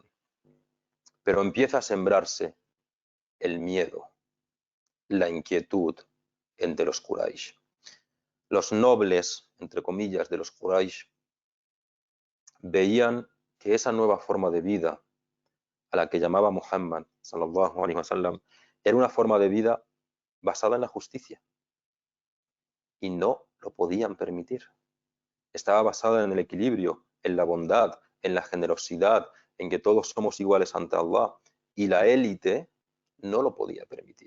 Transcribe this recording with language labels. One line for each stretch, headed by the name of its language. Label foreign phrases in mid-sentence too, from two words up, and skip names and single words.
Spanish: Pero empieza a sembrarse el miedo, la inquietud entre los Quraysh. Los nobles, entre comillas, de los Quraysh veían que esa nueva forma de vida a la que llamaba Muhammad
Arabic: صلى الله عليه وسلم
Spanish: era una forma de vida basada en la justicia y no lo podían permitir. Estaba basada en el equilibrio, en la bondad, en la generosidad, en que todos somos iguales ante Allah, y la élite no lo podía permitir.